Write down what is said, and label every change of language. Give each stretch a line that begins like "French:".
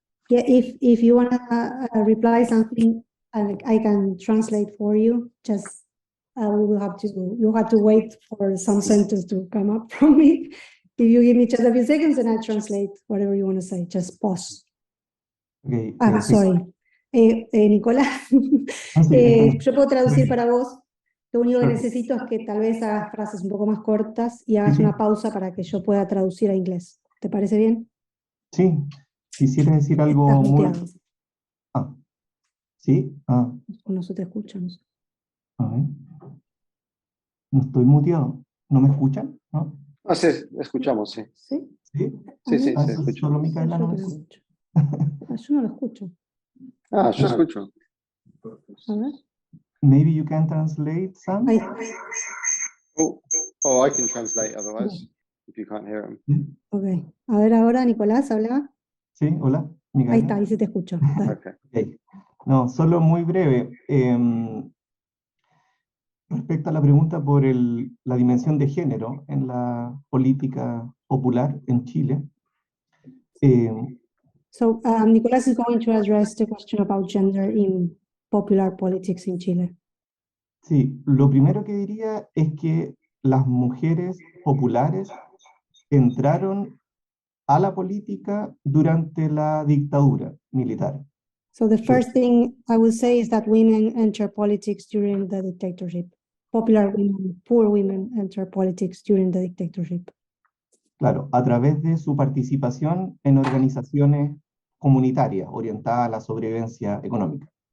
English: Yeah, if you want to reply something, I can translate for you. Just you have to wait for some sentence to come up from me. If you give me just a few seconds, and I translate whatever you want to say. Just pause. Okay. Sorry.
Spanish: Nicolás, yo puedo traducir para vos. Lo único que necesito es que tal vez hagas frases un poco más cortas y hagas una pausa para que yo pueda traducir a inglés. ¿Te parece bien? Sí, quisiera decir algo Estás muy... muteado. ¿Sí? No se te escucha, no sé. A ver. No estoy muteado. ¿No me escuchan? ¿No? Sí, escuchamos, sí. ¿Sí? ¿Sí? Sí, se Entonces, escucha. solo Micaela no me Yo escucha. no lo escucho. Yo escucho. A ver.
English: Maybe you can translate some?
Spanish: Ahí.
English: I can translate otherwise, if you can't hear him.
Spanish: ¿Sí? Ok. A ver ahora, Nicolás, habla. Sí, hola, Micaela. Ahí está, ahí se te escucha. Okay. Okay. No, solo muy breve. Respecto a la pregunta por la dimensión de género en la política popular en Chile.
English: So, Nicolás is going to address the question about gender in popular politics in Chile.
Spanish: Sí, lo primero que diría es que las mujeres populares entraron a la política durante la dictadura militar.
English: So the first thing I would say is that women enter politics during the dictatorship. Popular women, poor women enter politics during the dictatorship.
Spanish: Claro, a través de su participación en organizaciones comunitarias orientadas a la sobrevivencia económica.